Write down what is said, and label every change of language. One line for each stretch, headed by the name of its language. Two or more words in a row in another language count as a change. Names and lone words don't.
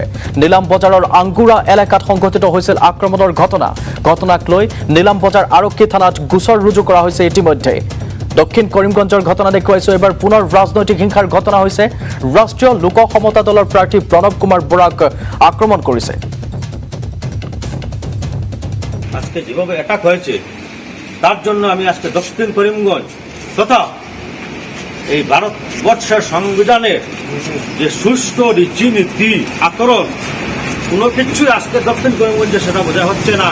Assamese: নীলাম বজাৰৰ আংগুৰা এলেকাত সংঘটিত হৈছিল আক্ৰমণৰ ঘটনা। ঘটনাক লৈ নীলাম বজাৰ আৰক্ষী থানাত গোচৰ ৰুজু কৰা হৈছে ইতিমধ্যে। দক্ষিণ কৰিমগঞ্জৰ ঘটনা দেখুৱাইছোঁ। এবাৰ পুনৰ ৰাজনৈতিক হিংসাৰ ঘটনা হৈছে। ৰাষ্ট্ৰীয় লোক সমতা দলৰ প্ৰাৰ্থী প্ৰণৱ কুমাৰ বৰাক আক্ৰমণ কৰিছে।
Bangla: আজকে যেভাবে অ্যাটাক হয়েছে তার জন্য আমি আজকে দক্ষিণ করিমগঞ্জ তথা এই ভারতবর্ষের সংবিধানের যে সুষ্ঠু রীতিনীতি আচরণ কোনো কিছুই আজকে দক্ষিণ করিমগঞ্জে সেটা বোঝা হচ্ছে না।